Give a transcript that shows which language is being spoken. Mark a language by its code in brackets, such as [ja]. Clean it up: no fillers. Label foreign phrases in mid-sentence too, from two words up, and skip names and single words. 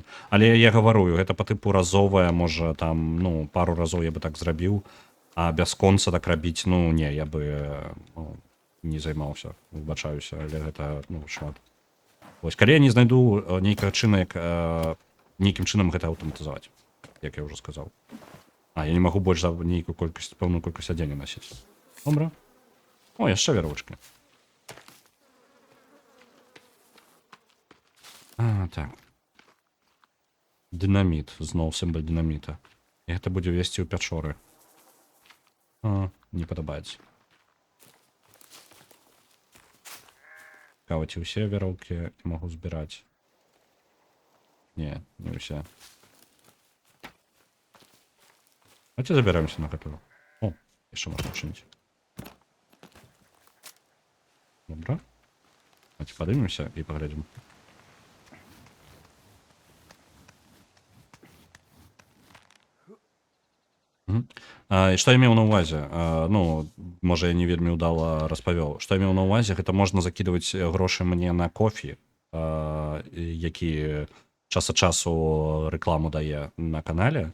[be] Але я гаварую, гэта [ru] по типу [be] разовая, можа, там, ну, пару разоў я бы так зрабіў, а бясконца так рабіць, ну, не, я бы не займаўся, выбачаюся, але гэта, ну, шмат. Вось, калі я не знайду нейкага чына, як нейкім чынам гэта аўтаматызаваць, як я ўжо сказаў. А, [ru] я не могу больше [be] за нейкую колькасць, пэўную колькасць адзення насіць. Добра. О, яшчэ вяровачка. А, так. Дынаміт. Зноў сімбаль дынаміта. І гэта будзе весці ў пячоры. А, не падабаецца. Цікава, ці ўсе вяроўкі я магу збіраць? Не, не ўсе. [ru] Давайте забираемся на которую. О, еще можно чинить. Добро. Давайте поднимемся и поглядим. [be] І што я меў на ўвазе? Ну, можа, я не вельмі ўдала распавёў. Што я меў на ўвазе, гэта можна закідваць грошы мне на кофі, які час ад часу рэкламу дае на канале.